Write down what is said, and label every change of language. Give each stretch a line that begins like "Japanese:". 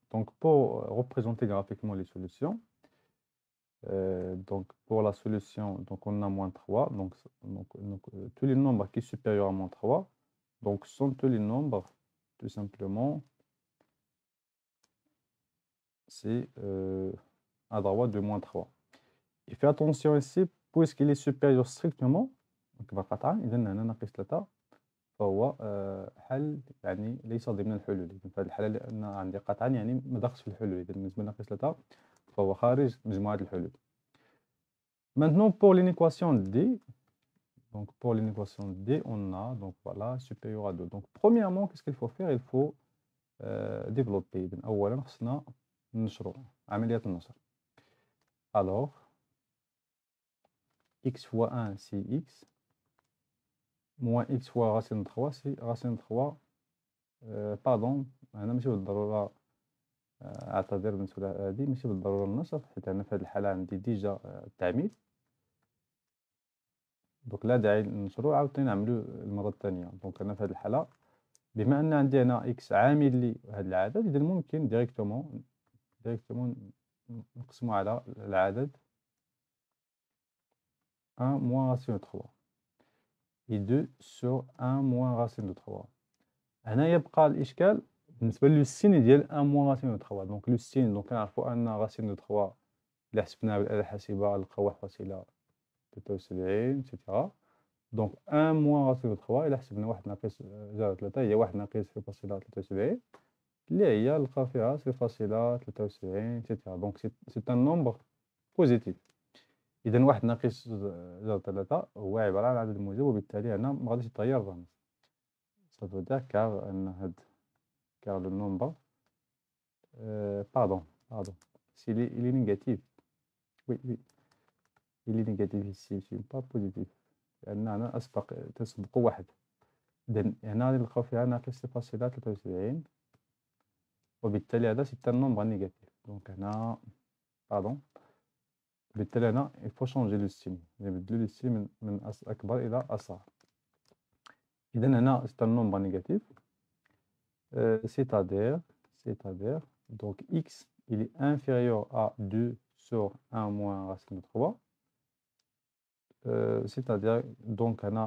French: Donc pour représenter graphiquement les solutions, donc pour la solution, donc on a moins 3, donc tous les nombres qui sont supérieurs à moins 3, donc sont tous les nombres, tout simplement, c'est à droite de moins 3. Et fais attention ici, puisqu'il est supérieur strictement, donc
Arabic: قطعا إذا هنا ناقص 3 فهو حل يعني ليس ضمن الحلول. في هذه الحالة لأن عندي قطعا يعني ما دخلش في الحلول، إذا بالنسبة لناقص 3 فهو خارج مجموعة الحلول.
French: Maintenant pour l'inéquation D, donc pour l'inéquation D, on a donc voilà supérieur à 2. Donc premièrement, qu'est-ce qu'il faut faire? Il faut développer.
Arabic: إذا أولا خصنا نشرو عملية النشر.
French: Alors x fois 1 c'est x, moins x fois racine de 3 c'est racine de 3.
Arabic: pardon هنا ماشي بالضرورة اعتذر من السؤال هذه ماشي بالضرورة النشر، حيت أنا في هذه الحالة عندي ديجا التعميد، دونك لا داعي لنشرو عاوتاني نعملو المرة الثانية. دونك أنا في هذه الحالة بما أن عندي هنا إكس عامل لي هذا العدد، إذا ممكن ديريكتومون نقسمو على العدد
French: 1 moins racine de 3
Arabic: et 2 sur 1 moins racine de 3. هنا يبقى الإشكال بالنسبة للسين ديال
French: 1 moins racine de 3.
Arabic: دونك لو سين دونك كنعرفو أن
French: racine de 3
Arabic: إلا حسبناها بالآلة الحاسبة نلقاو 1.73 إتسيتيرا. دونك 1 moins racine de 3 إلا حسبنا 1 ناقص 0.3 هي 1 ناقص 0.73 اللي هي نلقى فيها 0.73 إتسيتيرا. دونك سي ان نومبر بوزيتيف. إذا 1 ناقص 0.3 هو عبارة عن عدد موجب، وبالتالي هنا ما غاديش يتغير الرمز.
French: Ça veut dire car le nombre pardon il est négatif. Oui il est négatif ici, c'est pas positif
Arabic: لأن هنا تسبق 1. إذا هنا نلقاو فيها ناقص 0.73 وبالتالي هذا سي ان نومبر نيجاتيف. دونك هنا باردون بالتالي هنا
French: il faut changer le signe،
Arabic: نبدلو لو سين من أكبر إلى أصغر. إذا هنا سي ان نومبر نيجاتيف،
French: c'est-à-dire donc x il est inférieur à 2 sur 1 moins racine de 3, c'est-à-dire donc